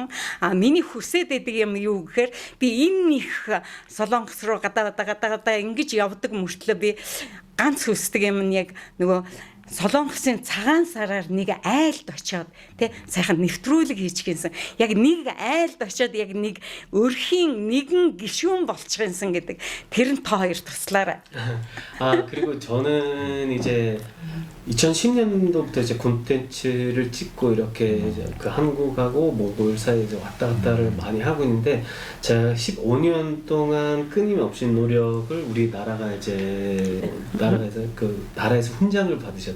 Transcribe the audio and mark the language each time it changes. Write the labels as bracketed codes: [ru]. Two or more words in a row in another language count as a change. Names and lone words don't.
[mn] Миний хүсээд байдаг юм юу гэхээр би энэ их Солонгос руу гадаа ингэж явдаг мөртлөө би ганц хүсдэг юм нь яг нөгөө Солонгосын цагаан сараар нэг айлд очиод тий сайхан нэвтрүүлэг хийчихсэн. Яг нэг айлд очиод яг нэг өрхийн нэгэн гишүүн болчихсон гэдэг. Тэр нь та хоёр туслаарай. [ko] 그리고 저는 이제 2010년도부터 이제 콘텐츠를 찍고 이렇게 그 한국하고 몽골 사이에 왔다 갔다를 많이 하고 있는데 제가 15년 동안 끊임없이 노력을 우리 나라가 이제 나라에서 그 나라에서 훈장을 받으셨.